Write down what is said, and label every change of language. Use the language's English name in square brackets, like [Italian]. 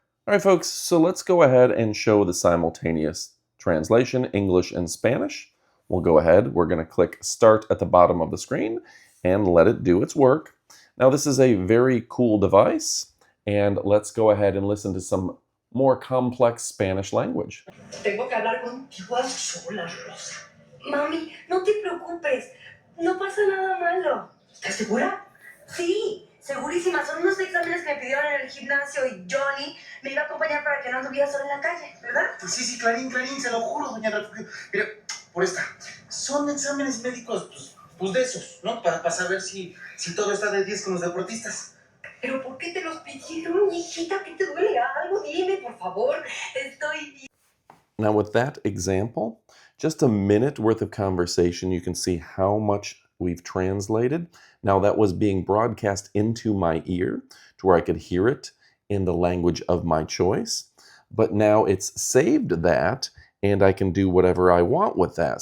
[English] All right, folks, so let's go ahead and show the simultaneous translation, English and Spanish. We'll go ahead. We're going to click Start at the bottom of the screen and let it do its work. Now, this is a very cool device, and let's go ahead and listen to some more complex Spanish language. [Spanish] Tengo que hablar contigo a solas, Rosa. Mami, no te preocupes. No pasa nada malo. ¿Estás segura? Sí, segurísima. Son unos exámenes que me pidieron en el gimnasio y Johnny me iba a acompañar para que no anduviera sola en la calle, ¿verdad? Sí, Clarín, se lo juro, doña Refugio. Mira, por esta. Son exámenes médicos, pues de esos, ¿no? Para saber si todo está de 10 con los deportistas. ¿Pero por qué te los pidieron, hijita? ¿Qué te duele algo? Dime, por favor. Estoy bien. [English] Now, with that example, just a minute worth of conversation, you can see how much we've translated. Now, that was being broadcast into my ear to where I could hear it in the language of my choice. But now it's saved that, and I can do whatever I want with that.